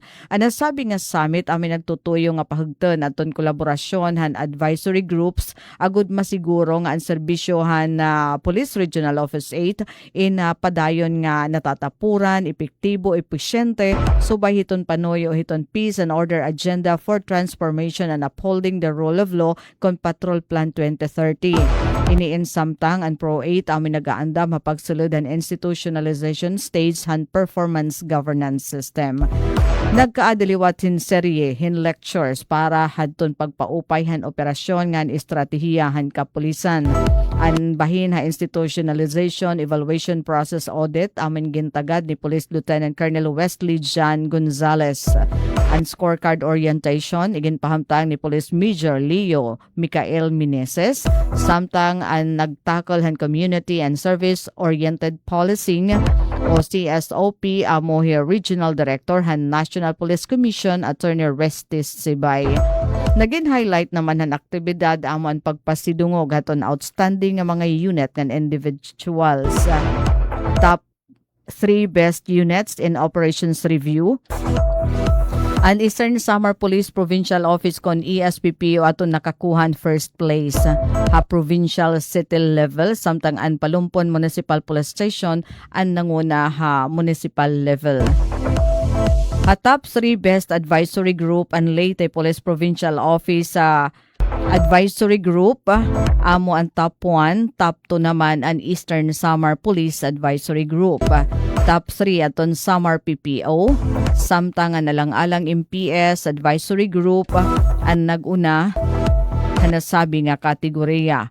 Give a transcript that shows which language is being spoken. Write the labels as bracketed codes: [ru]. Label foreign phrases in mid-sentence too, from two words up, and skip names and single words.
[war] Ang nasabi nga summit amin nagtutuyo nga pahugton aton kolaborasyon han advisory groups agud masiguro nga ang serbisyohan na Police Regional Office 8 in padayon nga natatapuran, epektibo, epesyente, subay hiton panoyo hiton peace and order agenda for transformation and upholding the rule of law kon Patrol Plan 2030. Iniin samtang ang Pro 8 amin nagaandam mapagsulod ang [en] institutionalization stage [war] han [en] performance governance system. [war] Nagkaadaliwat hin serye hin lectures para hadton pagpaupay han operasyon ngan estratehiya han kapulisan. An bahin ha [en] institutionalization evaluation process audit [war] amin gintagad ni Police Lieutenant Colonel Wesley John Gonzales. An [en] scorecard orientation [war] iginpahamtang ni Police Major Leo Micael Meneses. Samtang ang nagtackle han [en] community and service oriented policing [war] o CSOP amo here Regional Director han National Police Commission Attorney Restis Sibay. Naging highlight naman ang aktibidad amo ang pagpasidungog aton outstanding nga mga unit ng individuals. [en] Top 3 best units in operations review. [war] Ang Eastern Samar Police Provincial Office kon ESPPO aton nakakuhan [en] first place [war] ha [en] provincial city level [war] samtang ang Palumpon Municipal Police Station ang nanguna ha [en] municipal level. [war] A [en] top 3 best advisory group [war] ang Leyte Police Provincial Office advisory group amo ang [en] top 1, top 2 [war] naman ang Eastern Samar Police Advisory Group. Top 3 aton Samar PPO, samtang ang nalang-alang MPS Advisory Group ang naguna nasabi nga kategorya.